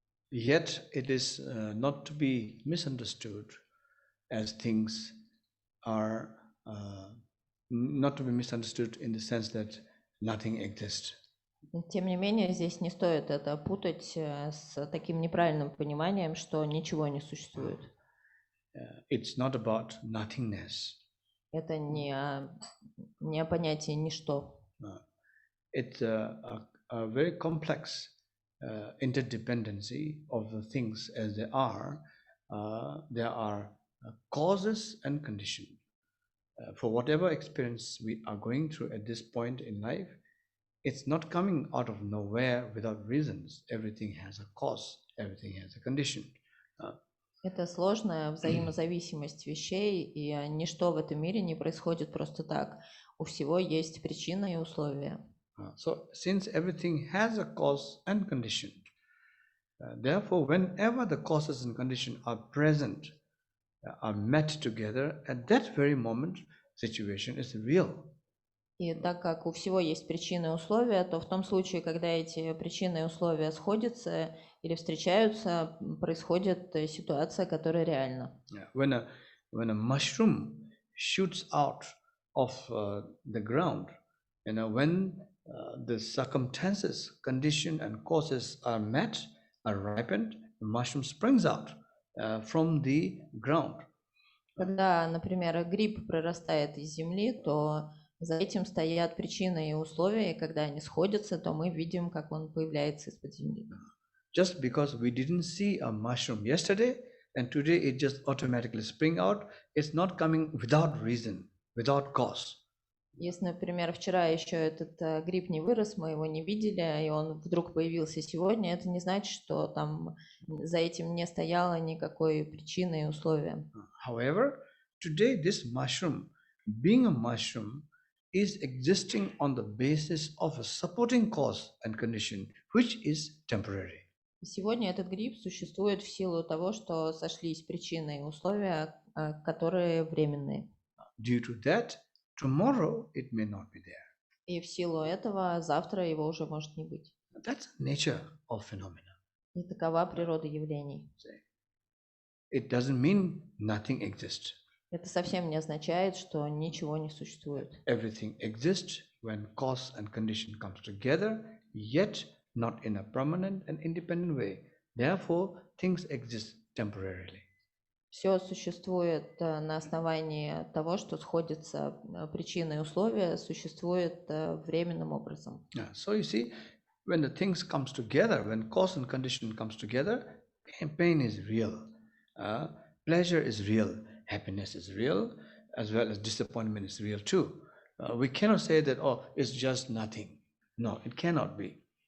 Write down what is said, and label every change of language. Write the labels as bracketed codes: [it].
[en] Yet it is not to be misunderstood as things are not to be misunderstood in the sense that nothing exists. [ru] Тем не менее, здесь не стоит это путать с таким неправильным пониманием, что ничего не существует. [en] It's not about nothingness. [ru] Это не о понятии ничто. [en] It's a very complex interdependency of the things as they are. There are causes and conditions. For whatever experience we are going through at this point in life, it's not coming out of nowhere without reasons. Everything has a cause, everything has a condition. [ru] Это сложная взаимозависимость вещей, и ничто в этом мире не происходит просто так. У всего есть причина и условия. [en] So since everything has a cause and condition, therefore whenever the causes and conditions are present, are met together, at that very moment situation is real. [ru] И так как у всего есть причины и условия, то в том случае, когда эти причины и условия сходятся или встречаются, происходит ситуация, которая реальна. [en] When a mushroom shoots out of the ground, when the circumstances, condition and causes are met, are ripened, the mushroom springs out from the ground. [ru] Когда, например, гриб прорастает из земли, то за этим стоят причины и условия, и когда они сходятся, то мы видим, как он появляется из-под земли. [en] Just because we didn't see a mushroom yesterday and today it just automatically spring out, it's not coming without reason, without cause. [ru] Если, например, вчера еще этот гриб не вырос, мы его не видели, и он вдруг появился сегодня, это не значит, что там за этим не стояло никакой причины и условия. [en] However, today this mushroom, being a mushroom, is existing on the basis of a supporting cause and condition, which is temporary. [ru] Сегодня этот гриб существует в силу того, что сошлись причины и условия, которые временные. [en] Due to that, tomorrow it may not be there. [ru] И в силу этого завтра его уже может не быть. [en] That's the nature of phenomena. [ru] И такова природа явлений. [en] it doesn't mean nothing exists. [ru] Это совсем не означает, что ничего не существует. [en] Everything exists when cause and condition comes together, yet not in a permanent and independent way. Therefore, things exist temporarily. [ru] Все существует на основании того, что сходятся причины и условия, существует временным образом. [en] So you see, when the things comes together, when cause and condition comes together, pain is real, pleasure is real, happiness is real, as well as disappointment is real too. We cannot say that, oh, it's just nothing. No, it cannot be.